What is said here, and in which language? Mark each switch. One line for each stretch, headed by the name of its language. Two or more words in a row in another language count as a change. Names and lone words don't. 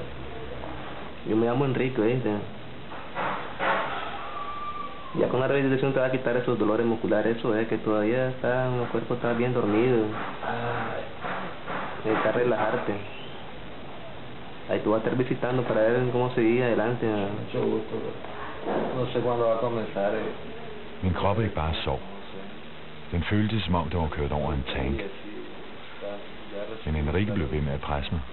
Spanish: Yo me llamo Enrique, ¿viste? Ya con la rehabilitación te va a quitar esos dolores musculares, eso es que todavía el cuerpo está bien dormido. Necesitas relajarte. Ahí tú vas a estar visitando para ver cómo seguir adelante. Mucho gusto. No sé cuándo va a comenzar.
Danish: Min krop ikke bare sov. Den føltes som om, det var kørt over en tank. Men Enrique blev ved med at presse mig.